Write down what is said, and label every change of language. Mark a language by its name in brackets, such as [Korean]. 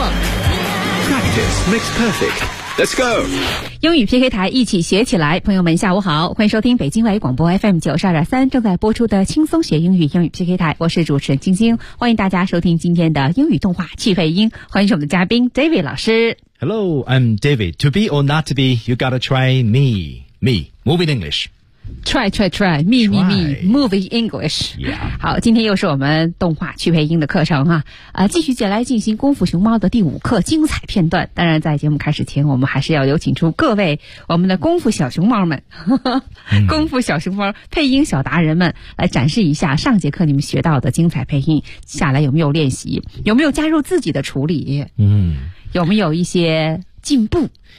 [English] Practice makes perfect。 Let's go。 [Chinese] 英语 PK 台一起学起来，朋友们下午好，欢迎收听北京外语广播 FM92.3 正在播出的轻松学英语英语 PK 台，我是主持人晶晶，欢迎大家收听今天的英语动画趣配音，欢迎我们的嘉宾 David 老师。 [English] Hello, I'm David. To be or not to be, you gotta try me. Me. Move in English. Try, try, try. Me, try. Me, me. Move in English. Yeah. [Chinese] 好，今天又是我们动画趣配音的课程哈、继续接来进行功夫熊猫的第五课精彩片段。当然在节目开始前，我们还是要有请出各位我们的功夫小熊猫们。功夫小熊猫配音小达人们来展示一下上节课你们学到的精彩配音，下来有没有练习，有没有加入自己的处理，有没有一些进步，